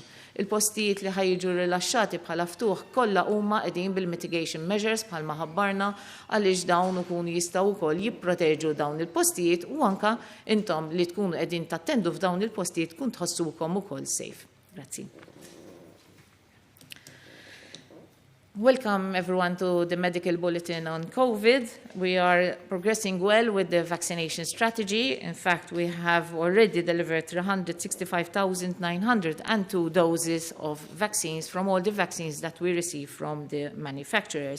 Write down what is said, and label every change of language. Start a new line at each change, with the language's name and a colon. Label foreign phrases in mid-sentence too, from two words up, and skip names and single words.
Maltese: Il-postijiet li ħajġu rilaxxati bħala ftuħ kollha huma qegħdin bil-
English: mitigation measures
Maltese: bħalma ħabbarna għaliex dawn ikunu jistgħu wkoll jipproteġu dawn il-postijiet u anke intom li tkunu qegħdin tattendu f'dawn il-postijiet tkun tħossukom ukoll safe. Grazzi.
English: Welcome everyone to the medical bulletin on COVID. We are progressing well with the vaccination strategy. In fact, we have already delivered 365,902 doses of vaccines from all the vaccines that we receive from the manufacturers.